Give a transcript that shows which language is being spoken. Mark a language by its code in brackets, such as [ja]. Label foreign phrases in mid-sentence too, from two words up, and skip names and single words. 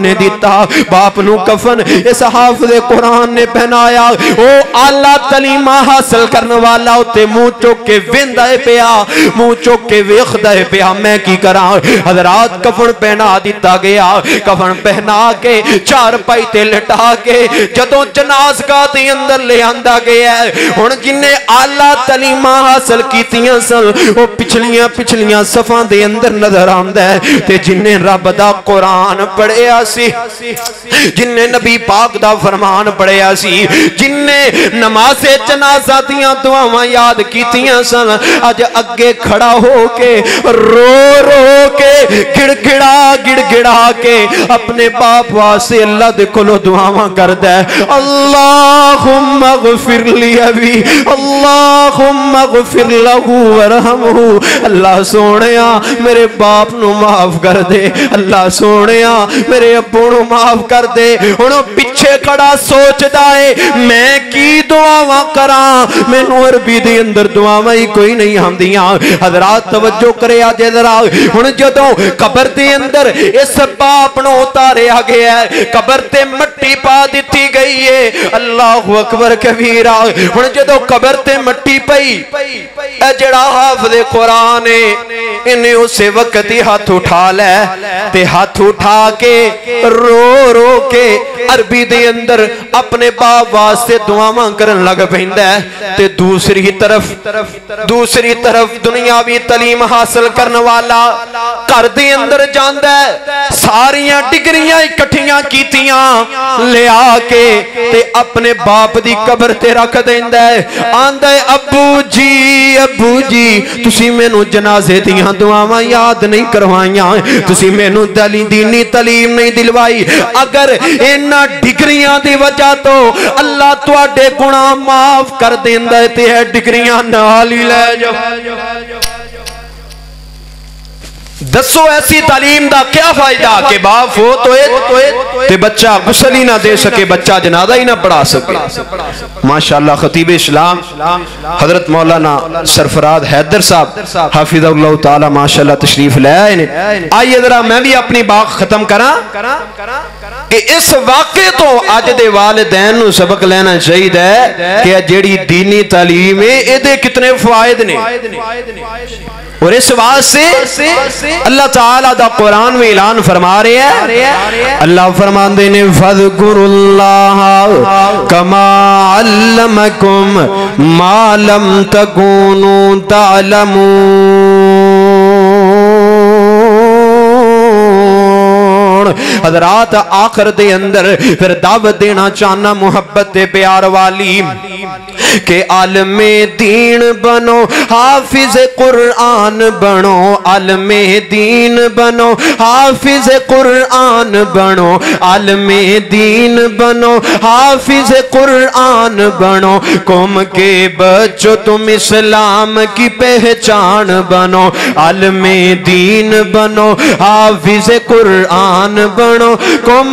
[pa] نے دیتا باپ نو کفن اس حافظ قرآن نے پہنایا او اعلیٰ تعلیم حاصل کرنے والا ہوتے منہ چوک کے ویندہ پیا منہ چوک کے ویخدہ پیا میں کی کراں حضرات کفن پہنا دیتا گیا کفن پہنا کے چار پائی تے لٹا کے جدوں جنازگاہ دے اندر لے آندا گیا ہے ہن جنہیں اعلیٰ تعلیم حاصل کیتیاں سن وہ پچھلیاں صفاں دے اندر نظر آندا ہے تے جنہیں رب دا قرآن پڑھیا سی جنہیں نبی پاک دا فرمان پڑھیا سی جنہیں نماز جنازہ دیاں دعاواں یاد کیتیاں ہوندیاں سن اج اگے کھڑا ہو کے رو رو کے گڑ گڑا کے اپنے باپ واسطے اللہ دے کولو دعاواں کردا ہے [ar] اللہم اغفر لی ابی اللہم اغفر لہو ورحمہ [pa] اللہ سونیا میرے باپ نو معاف کر دے اللہ سونیا میرے ابو نو معاف کر دے انہوں پیچھے کھڑا سوچدا ہے میں کی دعاواں کراں مینوں عربی دے اندر دعاواں ہی کوئی نہیں آندیاں حضرات توجہ کرے آجے ذرا ہن جدوں قبر دے اندر اس باپ نو اتاریا گیا ہے قبر تے مٹی پا دتی گئی ہے [ar] اللہ اکبر کبیرہ [pa] ہن جدوں قبر تے مٹی پئی اے جڑا حافظ قرآن ہے انہیں اسے وقت ہی ہاتھ اٹھا لے تے ہاتھ اٹھا کے رو رو کے عربی دے اندر اپنے باپ واسطے دعاواں کرن لگ پیندا ہے تے دوسری طرف دنیاوی تعلیم حاصل کرنے والا گھر دے اندر جاندا ہے ساریاں ڈگریاں اکٹھیاں کیتیاں لے آ کے تے اپنے باپ دی قبر تے رکھ دیندا ہے آندا ہے ابو جی تسی مینوں جنازے دیاں دعاواں یاد نہیں کروائیاں تسی مینوں دینی تعلیم نہیں دلوائی اگر انہاں ڈگریاں دی وجہ تو اللہ تواڈے گناہ معاف کر دیندا ہے تے اے ڈگریاں نال ہی لے جاؤ دسو ایسی تعلیم دا کیا فائدہ کہ باپ فوت ہوئے تے بچہ غسل ہی نہ دے سکے بچہ جنازہ ہی نہ پڑھا [ur] سکے ماشاءاللہ خطیب اسلام حضرت مولانا سرفراز حیدر صاحب حافظ اللہ تعالی ماشاءاللہ تشریف لے آئیے [pa] ذرا میں بھی اپنی بات ختم کراں کہ اس واقعے تو آج دے والدین نو سبق لینا چاہیے کہ جیڑی دینی تعلیم ہے اے دے کتنے فوائد نے اور اس واسطے اللہ تعالیٰ دا قرآن میں اعلان فرما رہے ہیں اللہ فرماندے نے [ar] فَذْكُرُ اللَّهَ كَمَا عَلَّمَكُمْ مَا لَمْ تَكُونُوا تَعْلَمُونَ [pa] حضرات آخر دے اندر پھر دعوت دینا چاہنا محبت پیار والی [ur] کہ عالم دین بنو حافظ قرآن بنو عالم دین بنو حافظ قرآن بنو عالم دین بنو حافظ قرآن بنو قوم کے بچوں تم اسلام کی پہچان بنو عالم دین بنو حافظ قرآن بنو قوم